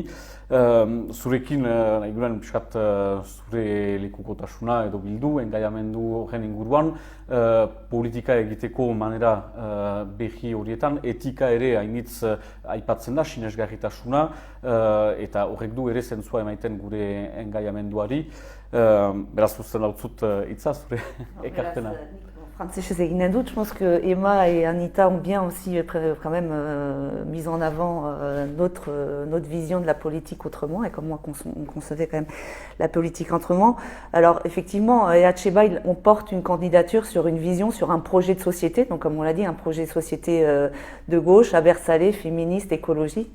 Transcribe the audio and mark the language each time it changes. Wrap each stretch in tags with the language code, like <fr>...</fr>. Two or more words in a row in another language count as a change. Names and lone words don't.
<eu>Zurekin, nahi guren, zure lekukotasuna edo bildu, engaiamendu horren inguruan, politika egiteko manera berri horietan, etika ere hainitz aipatzen da, sinesgarritasuna, eta horrek du ere zentzua emaiten gure engaiamenduari. Beraz, uzten lautzut hitza, zure ekartena. Française eginen dut,</eu> <fr>je pense que Emma et Anita ont bien aussi quand même mis en avant notre vision de la politique autrement et comment on concevait quand même la politique autrement. Alors effectivement, EHEBA, on porte une candidature sur une vision, sur un projet de société, donc comme on l'a dit, un projet de société de gauche, abersalé, féministe, écologique.</fr>